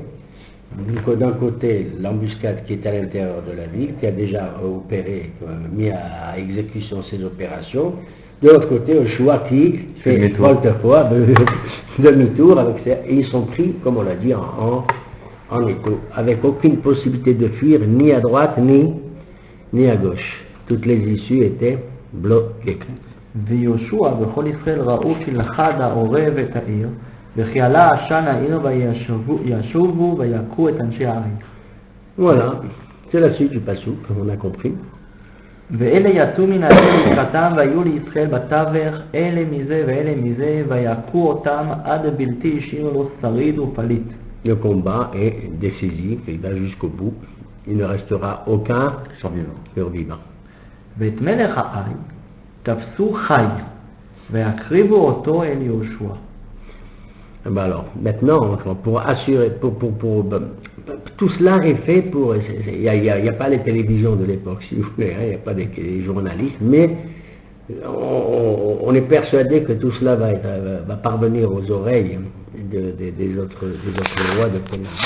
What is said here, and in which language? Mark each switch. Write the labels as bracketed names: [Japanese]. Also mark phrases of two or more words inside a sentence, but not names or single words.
[French] D'un côté, l'embuscade qui est à l'intérieur de la ville, qui a déjà opéré, mis à exécution ses opérations. De l'autre côté, Joshua qui fait volte-fois, demi-tour, et ils sont pris, comme on l'a dit, en étau, avec aucune possibilité de fuir, ni à droite, ni à gauche. Toutes les issues étaient bloquées. [Hebrew] ויהושע וכל ישראל ראו כי לחד העורב את העיר, וכי עלה עשן העיר וישובו ויכו את אנשי העיר. [French] Voilà, c'est la suite du passouk, on a compris. [Hebrew] ואלה יצאו מן העיר לקראתם והיו לישראל בתווך אלה מזה ואלה מזה ויכו אותם עד בלתי השאיר לו שריד ופליט. [French] Le combat est décisif, il va jusqu'au bout, il ne restera aucun survivant. [Hebrew] ואת מלך העי תפסו חי והקריבו אותו אל יהושע. [French] Ben alors, maintenant, pour assurer, tout cela est fait pour, il n'y a pas les télévisions de l'époque, si vous voulez, il n'y a pas les journalistes, mais on est persuadé que tout cela va parvenir aux oreilles des autres rois de Canaan.